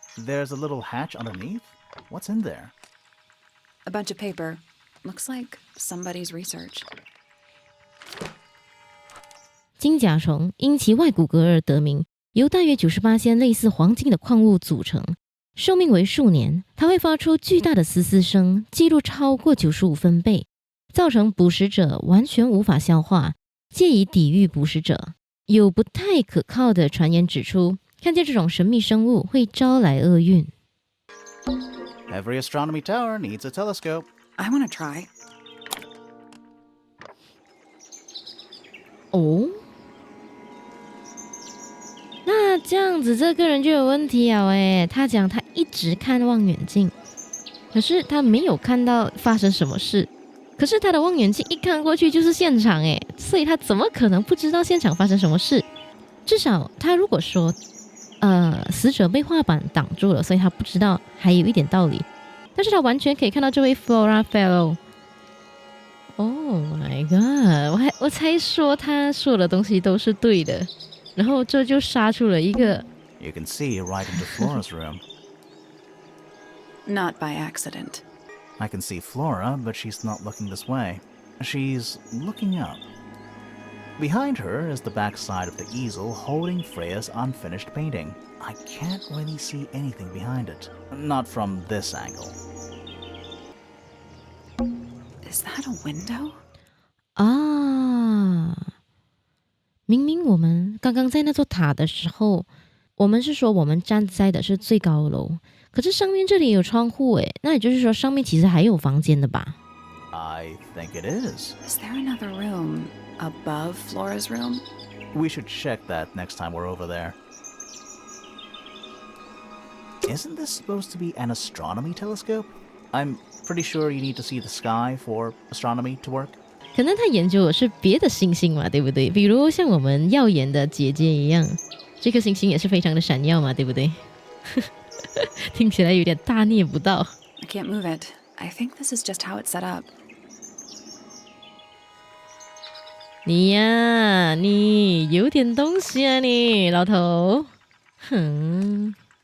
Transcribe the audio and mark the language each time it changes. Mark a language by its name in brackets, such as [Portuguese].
[English] There's a little hatch underneath? What's in there? A bunch of paper. Looks like somebody's research. [Chinese] 金甲虫因其外骨骼而得名，由大约98些类似黄金的矿物组成，寿命为数年。它会发出巨大的嘶嘶声，记录超过95分贝，造成捕食者完全无法消化，借以抵御捕食者。有不太可靠的传言指出，看见这种神秘生物会招来厄运。 [English] Every astronomy tower needs a telescope. I want to try. [Chinese] 哦，那这样子这个人就有问题了诶。他讲他一直看望远镜，可是他没有看到发生什么事。可是他的望远镜一看过去就是现场诶，所以他怎么可能不知道现场发生什么事？至少他如果说死者被画板挡住了，所以他不知道，还有一点道理。但是他完全可以看到这位 Flora Fellow。 [English] Oh my god！ [Chinese] 我才说他说的东西都是对的，然后这就杀出了一个。 [English] You can see right into Flora's room. Not by accident. I can see Flora, but she's not looking this way. She's looking up. Behind her is the back side of the easel holding Freya's unfinished painting. I can't really see anything behind it. Not from this angle. Is that a window? [Chinese] 啊，明明我们刚刚在那座塔的时候，我们是说我们站在的是最高楼，可是上面这里有窗户诶，那也就是说上面其实还有房间的吧？ [English] I think it is. Is there another room above Flora's room? We should check that next time we're over there. Isn't this supposed to be an astronomy telescope? I'm pretty sure you need to see the sky for astronomy to work. [Chinese] 可能他研究的是别的星星嘛，对不对？比如像我们耀眼的姐姐一样，这颗星星也是非常的闪耀嘛，对不对？听起来有点大逆不道。 [English] I can't move it. I think this is just how it's set up. [Chinese] 你呀，你有点东西啊你，老头。哼。